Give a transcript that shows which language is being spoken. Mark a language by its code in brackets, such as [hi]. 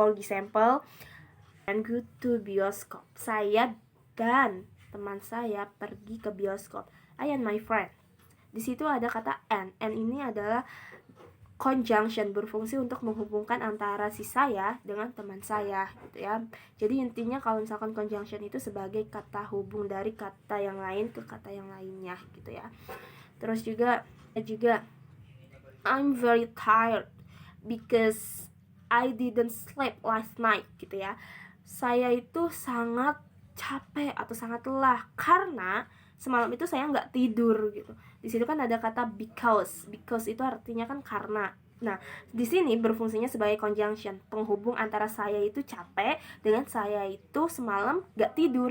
[en] For example, and go to bioskop. [id] Saya dan teman saya pergi ke bioskop. [en] I and my friend. [id] Di situ ada kata and ini adalah conjunction, berfungsi untuk menghubungkan antara si saya dengan teman saya gitu ya. Jadi intinya kalau misalkan conjunction itu sebagai kata hubung dari kata yang lain ke kata yang lainnya gitu ya. Terus juga [en] I'm very tired because I didn't sleep last night [id] gitu ya. Saya itu sangat capek atau sangat lelah karena semalam itu saya nggak tidur gitu. Di situ kan ada kata because itu artinya kan karena. Nah, di sini berfungsinya sebagai conjunction, penghubung antara saya itu capek dengan saya itu semalam nggak tidur.